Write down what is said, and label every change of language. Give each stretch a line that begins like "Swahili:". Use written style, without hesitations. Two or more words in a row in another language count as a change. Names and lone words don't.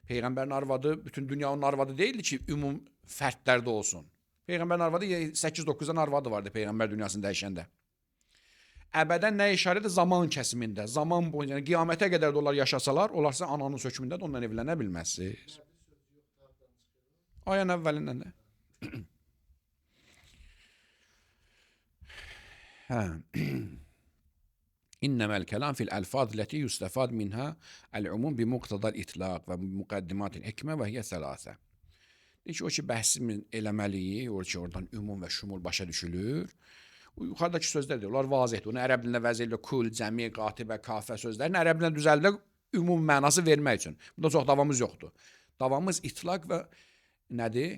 Azerbaijani: Peyğəmbərin arvadı bütün dünyanın arvadı deyildi ki, ümum fərdlərdə olsun. Peyğəmbərin arvadı 8-9 dənə arvadı vardı Peyğəmbər dünyasını dəyişəndə. Əbədən nə işarədir? Zaman kəsimində, zaman boyunca, yəni qiyamətə qədər də onlar yaşasalar, onlar sizin ananın hökmündə də ondan evlənə bilməzsiniz. Ayın əvvəlindən də.
Arabic: إنما الكلام في الألفاظ التي يستفاد منها العموم بمقتضى الإطلاق ومقدمات الحكمة وهي ثلاثة.
Azerbaijani: Deyir ki, o ki bəhsimin eləməliyik, o ki oradan ümum və şumul başa düşülür. O yuxarıdakı sözlərdir, onlar vazihdir. Onu ərəb dilində vəz edilir, kul, cəmi, qatibə, kafə sözlərini ərəb dilində düzəldilir ümum mənası vermək üçün. Bunda çox davamız yoxdur. Davamız itlaq və nədir?